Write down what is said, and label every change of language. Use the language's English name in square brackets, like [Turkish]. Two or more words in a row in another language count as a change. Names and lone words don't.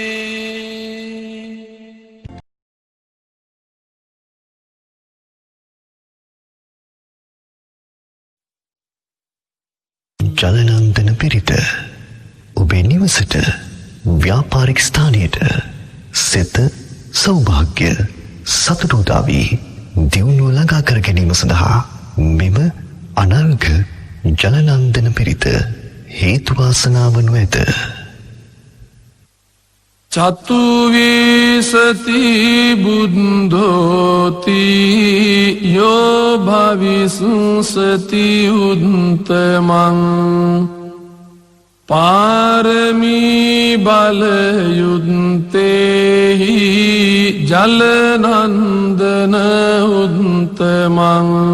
[Sinhala] ජලනන්දන පිරිත ඔබේ නිවසට ව්‍යාපාරික ස්ථානයට සිත සෞභාග්‍ය සතුට උදා වී දියුණුව ළඟා කර ගැනීම සඳහා මෙම අනර්ඝ ජලනන්දන පිරිත හේතු වාසනා වනු ඇත. [Pali] චතුවිසති බුද්ධෝති යෝ භවිසුසති උත්තමං පාරමී බලයුත්තේහි ජලනන්දන උත්තමං